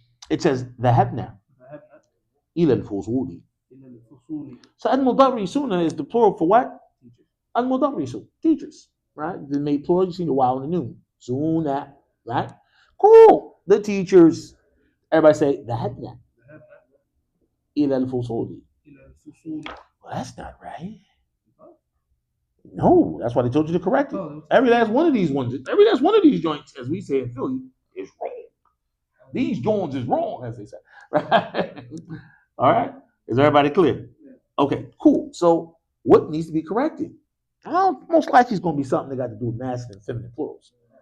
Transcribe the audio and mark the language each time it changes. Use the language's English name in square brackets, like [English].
[English] It says, [Arabic] ذهبنا إلى الفصول. [English] So al-mudarrisuna is the plural for what? Al-mudarrisun, teachers. Right? They made plural, you see the wow and the noon. Suna. Right? Cool. The teachers. Everybody say, [Arabic] ذهبنا إلى الفصول. [English] Well, that's not right. No, that's why they told you to correct it. Every last one of these joints, as we say in Philly, is wrong. These joints is wrong, as they say. Right? All right? Is everybody clear? Okay, cool. So what needs to be corrected? Most likely it's going to be something that got to do with masculine and feminine plurals.